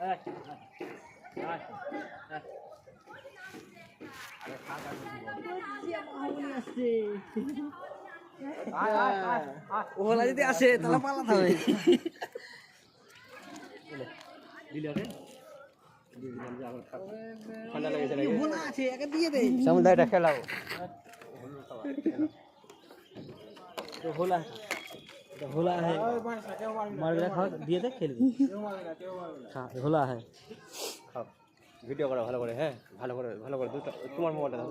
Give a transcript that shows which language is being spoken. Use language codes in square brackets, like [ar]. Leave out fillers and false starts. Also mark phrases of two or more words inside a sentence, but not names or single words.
[bn] ওলা যদি আসে তাহলে পালাতে হবে। ঠান্ডা লেগেছে নাকি? ভোলা আছে, একে দিয়ে দে। সামনে এটা খেলাও। [hi] भोला है मार के खा दिए थे खेल हाँ भोला है। [bn] ভিডিও করা ভালো করে, হ্যাঁ ভালো করে ভালো করে। দুটো তোমার মোবাইলটা দাও।